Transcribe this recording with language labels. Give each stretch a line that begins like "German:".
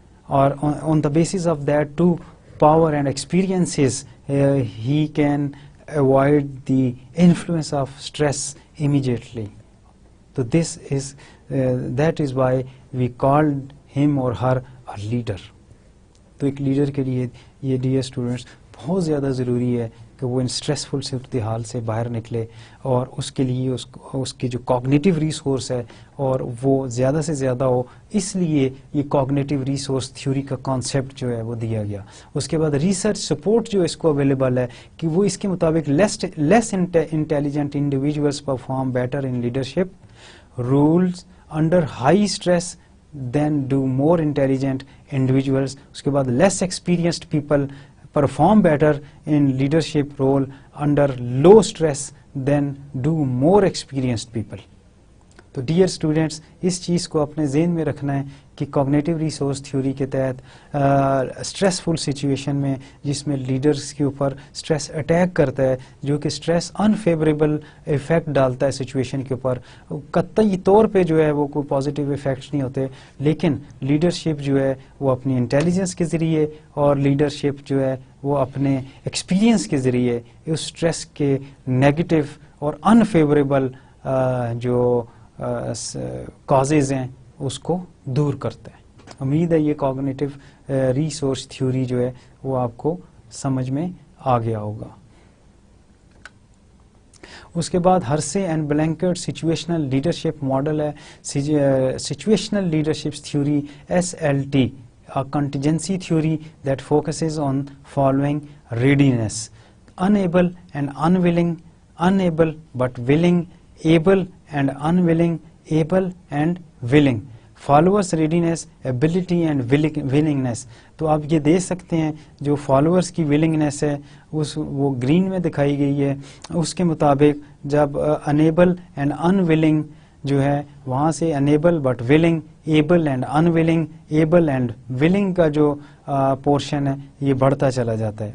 English: اور on the basis of that two power and experiences he can avoid the influence of stress immediately. So this is that is why we called him or her a leader.
Urdu: تو ایک leader کے لیے یہ dear students بہت زیادہ ضروری ہے کہ وہ ان اسٹریسفل صورتحال سے باہر نکلے، اور اس کے لیے اس کی جو کوگنیٹیو ریسورس ہے اور وہ زیادہ سے زیادہ ہو، اس لیے یہ کوگنیٹیو ریسورس تھیوری کا کانسیپٹ جو ہے وہ دیا گیا. اس کے بعد ریسرچ سپورٹ جو اس کو اویلیبل ہے کہ وہ اس کے مطابق
English: Less intelligent individuals perform better in leadership roles under high stress than do more intelligent individuals.
Urdu: اس کے بعد لیس experienced people perform better in leadership role under low stress than do more experienced people. تو dear students, اس چیز کو اپنے ذہن میں رکھنا ہے کہ کوگنیٹیو ریسورس تھیوری کے تحت اسٹریسفل سچویشن میں جس میں لیڈرز کے اوپر اسٹریس اٹیک کرتا ہے، جو کہ اسٹریس انفیوریبل افیکٹ ڈالتا ہے سچویشن کے اوپر، قطعی طور پہ جو ہے وہ کوئی پازیٹیو افیکٹس نہیں ہوتے، لیکن لیڈرشپ جو ہے وہ اپنی انٹیلیجنس کے ذریعے اور لیڈرشپ جو ہے وہ اپنے ایکسپیرینس کے ذریعے اس اسٹریس کے نیگیٹو اور انفیوریبل جو کازز ہیں اس کو دور کرتا ہے. امید ہے یہ کوگنیٹیو ریسورس تھیوری جو ہے وہ آپ کو سمجھ میں آ گیا ہوگا. اس کے بعد ہرسے and blanket situational leadership model ہے.
English: Situational leadership theory SLT, a contingency theory that focuses on following readiness: unable and unwilling, unable but willing, able and unwilling, able and willing. Followers readiness, ability and willingness.
Urdu: تو آپ یہ دیکھ سکتے ہیں جو followers کی willingness ہے وہ گرین میں دکھائی گئی ہے. اس کے مطابق جب
English: unable and unwilling
Urdu: جو ہے وہاں سے
English: unable but willing, able and unwilling, able and willing
Urdu: کا جو پورشن ہے یہ بڑھتا چلا جاتا ہے.